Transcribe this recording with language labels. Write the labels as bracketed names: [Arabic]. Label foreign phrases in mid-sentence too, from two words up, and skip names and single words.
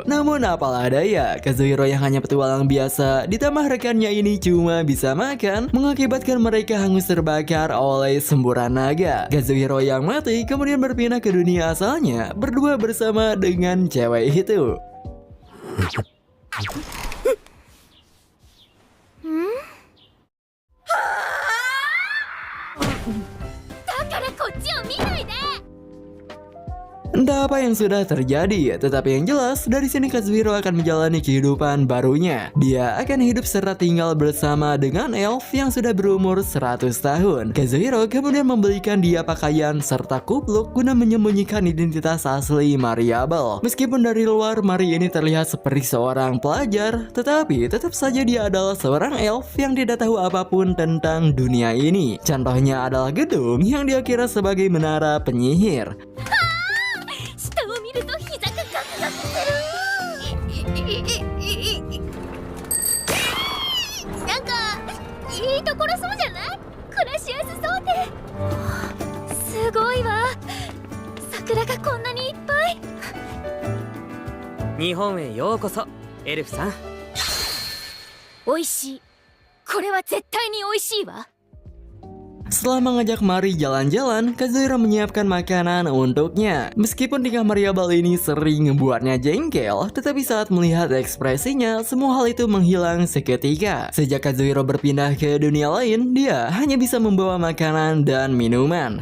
[Indonesian] Namun apalah daya, Kazuhiro yang hanya petualang biasa ditambah rekannya ini cuma bisa makan, mengakibatkan mereka hangus terbakar oleh semburan naga. Kazuhiro yang mati kemudian berpindah ke dunia asalnya, berdua bersama dengan cewek itu. [Japanese] だからこっちを見ないで。 [Indonesian] Entah apa yang sudah terjadi, tetapi yang jelas dari sini Kazuhiro akan menjalani kehidupan barunya. Dia akan hidup serta tinggal bersama dengan elf yang sudah berumur 100 tahun. Kazuhiro kemudian membelikan dia pakaian serta kupluk guna menyembunyikan identitas asli Mariable. Meskipun dari luar Mari ini terlihat seperti seorang pelajar, tetapi tetap saja dia adalah seorang elf yang tidak tahu apapun tentang dunia ini. Contohnya adalah gedung yang dia kira sebagai menara penyihir. [Japanese] 下を見ると膝がガクガクする。なんかいいところそうじゃない？暮らしやすそうで。すごいわ。桜がこんなにいっぱい。日本へようこそ、エルフさん。美味しい。これは絶対に美味しいわ。 [Indonesian] Setelah mengajak Mari jalan-jalan, Kazuhiro menyiapkan makanan untuknya. Meskipun tingkah Mariable ini sering membuatnya jengkel, tetapi saat melihat ekspresinya, semua hal itu menghilang seketika. Sejak Kazuhiro berpindah ke dunia lain, dia hanya bisa membawa makanan dan minuman.